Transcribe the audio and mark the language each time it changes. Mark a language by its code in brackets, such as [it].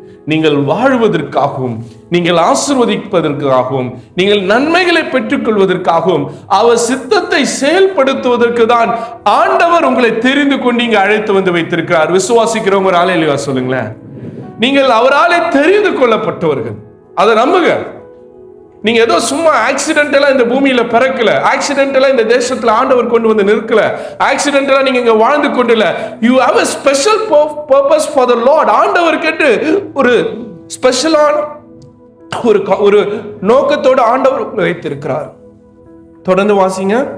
[ta] நீங்கள் வாழ்வதற்காகவும், நீங்கள் ஆசீர்வதிப்பதற்காகவும், நீங்கள் நன்மைகளை பெற்றுக் கொள்வதற்காகவும், அவர் சித்தத்தை செயல்படுத்துவதற்கு தான் ஆண்டவர் உங்களை தெரிந்து கொண்டு இங்க அழைத்து வந்து வைத்திருக்கிறார். விசுவாசிக்கிறவங்க ஒரு ஆளே இல்லையா? சொல்லுங்களேன். நீங்கள் அவராலே தெரிந்து கொள்ளப்பட்டவர்கள், அதை நம்புங்க. நீங்க ஏதோ சும்மா ஆக்சிடென்டலா இந்த பூமியில பிறக்கல, ஆக்சிடென்டலா இந்த தேசத்துல ஆண்டவர் கொண்டு வந்து நிற்கல, ஆக்சிடென்டலா நீங்க இங்க வாழ்ந்து கொண்டில்ல. [en] You have a special purpose for the Lord. [ta] ஆண்டவர் கேட்டு ஒரு ஸ்பெஷலான ஒரு நோக்கத்தோட ஆண்டவர் உங்களை வைத்திருக்கிறார். தொடர்ந்து வாசிங்க.